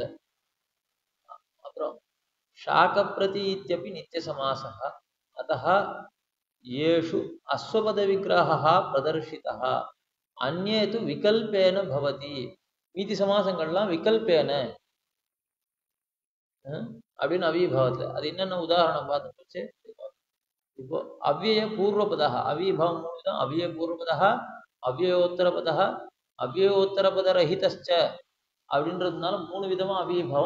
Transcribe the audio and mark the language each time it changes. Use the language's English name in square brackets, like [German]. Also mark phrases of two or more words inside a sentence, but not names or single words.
[Sanskrit] அப்புறம் शाक प्रति इत्यपि नित्य समासः अतः येषु अश्वपद विग्रहः प्रदर्शितः अन्ये तु विकल्पेन भवति. [Tamil] மீதி சமாசங்கள்லாம் விகல்பேன அப்படின்னு அவிபாவத்துல. அது என்னென்ன உதாரணம் பார்த்துட்டு இப்போ [Sanskrit] अव्यय पूर्वपदः [Tamil] அவிபாவம் 3 தான். [Sanskrit] अव्यय पूर्वपदः अव्ययोत्तरपदः अव्ययोत्तरपद रहितश्च [Tamil] அப்படின்றதுனால 3 விதமா அவிபாவம்.